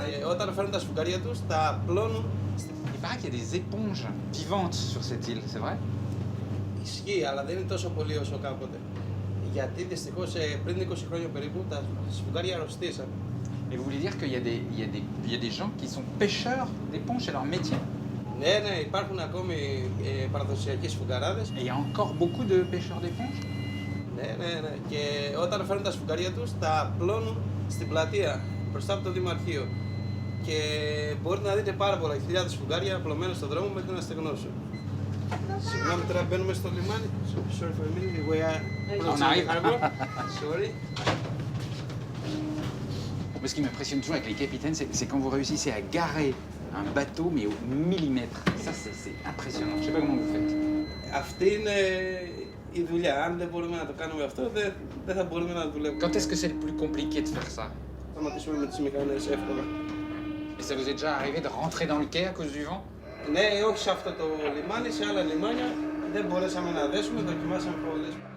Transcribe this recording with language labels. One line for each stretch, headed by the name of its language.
Greek: Όταν φέρνουν τα σφουγγαρία τους, τα πλώνουν.
French: Il paraît qu'il y a des éponges vivantes sur cette île, c'est vrai?
Greek: Ισχύει, αλλά δεν είναι τόσο πολύ όσο κάποτε. Γιατί δυστυχώς πριν 20 χρόνια περίπου τα σφουγγάρια αρρωστήσαν.
French: Et vous voulez dire qu'il y a des gens qui sont pêcheurs d'éponges, c'est leur métier?
Greek: Ναι, υπάρχουν ακόμη παραδοσιακοί σφουγγαράδες.
French: Et il y a encore beaucoup de pêcheurs d'éponges?
Greek: Ναι. Και όταν φέρνουν τα σφουγγαρία τους, τα πλώνουν στην πλατεία μπροστά από το Δημαρχείο. Και μπορείτε να δείτε πάρα πολλά χιλιάδες σφουγγάρια απλωμένα στον δρόμο μέχρι να στεγνώσουν. Συγγνώμη, τώρα μπαίνουμε στο λιμάνι.
English: Sorry for a minute, we are approaching the harbor. Sorry.
French: Mais ce qui m'impressionne toujours avec les capitaines, c'est quand vous réussissez à garer un bateau, mais au millimètre. Ça, c'est impressionnant. Je sais pas comment vous faites.
Greek: Αυτή είναι η δουλειά. Αν δεν μπορούμε να το κάνουμε αυτό, δεν θα μπορούμε να δουλεύουμε.
French: Quand est-ce que c'est le plus compliqué de faire ça?
Greek: Θα σταματήσουμε με τις μηχανές εύκολα.
French: Et ça vous est déjà arrivé de rentrer dans le quai à cause du vent?
Greek: Ναι, όχι σε αυτό το λιμάνι, σε άλλα λιμάνια δεν μπορέσαμε να δέσουμε, δοκιμάσαμε πολλές.